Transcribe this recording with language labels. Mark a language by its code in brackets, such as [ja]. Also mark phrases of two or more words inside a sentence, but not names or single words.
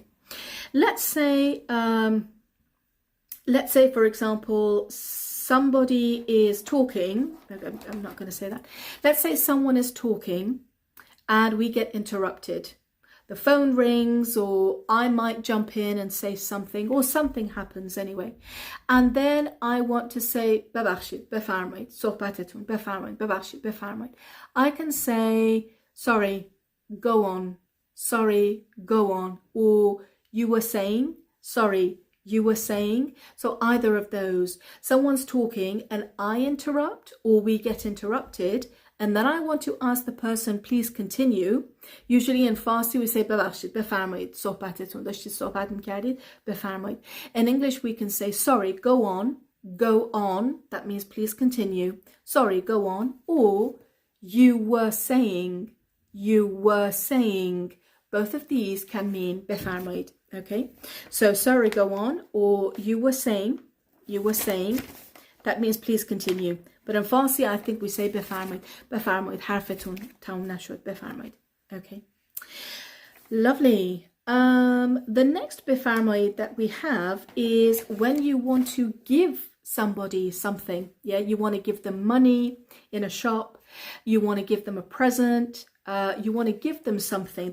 [en] Let's say, for example, somebody is talking. I'm not going to say that. Let's say someone is talking and we get interrupted. The phone rings, or I might jump in and say something, or something happens anyway. And then I want to say, [fa] ببخشید, بفرمایید, صحبتتون, بفرمایید, ببخشید, بفرمایید. [en] I can say, sorry, go on, sorry, go on, or you were saying, sorry, you were saying. So either of those. Someone's talking and I interrupt, or we get interrupted, and then I want to ask the person, please continue. Usually in Farsi we say [fa] ببخشید, بفرمایید, صحبتتون, داشتید صحبت میکردید, بفرمایید. [en] In English we can say sorry, go on, that means please continue. Sorry, go on, or you were saying. Both of these can mean بفرمایید. Okay, so sorry, go on, or you were saying, that means please continue. But in Farsi, I think we say [fa] بفرمایید, حرفتون تموم نشد, بفرمایید. [en] Okay, lovely. The next بفرمایید that we have is when you want to give somebody something. Yeah, you want to give them money in a shop, you want to give them a present, you want to give them something.